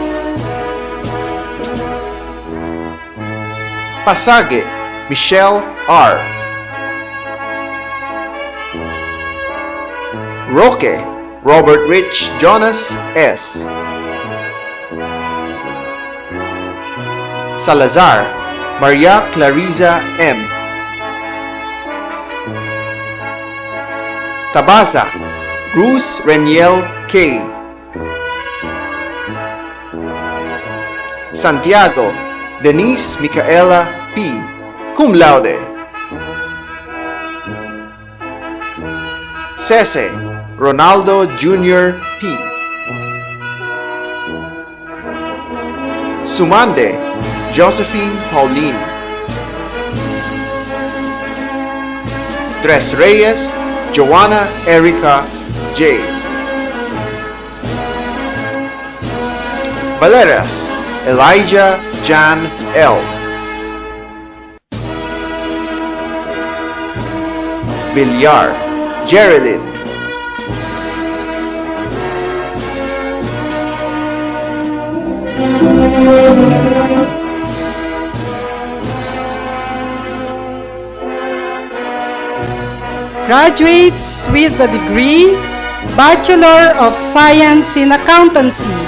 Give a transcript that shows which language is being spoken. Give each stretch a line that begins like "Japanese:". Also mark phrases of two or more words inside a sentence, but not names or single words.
English: Pasage, Michelle R. Roque, Robert Rich Jonas S. Salazar, Maria Clariza M. Tabasa, Bruce Reniel K. Santiago, Denise Micaela P.
Latin: Cum laude.
English: Cese, Ronaldo Jr. P. Sumande, Josephine Pauline. Tres Reyes, Joanna Erica J. Valeras, Elijah Jan L. Villar, Geraldine. Graduates with the degree Bachelor of Science in Accountancy.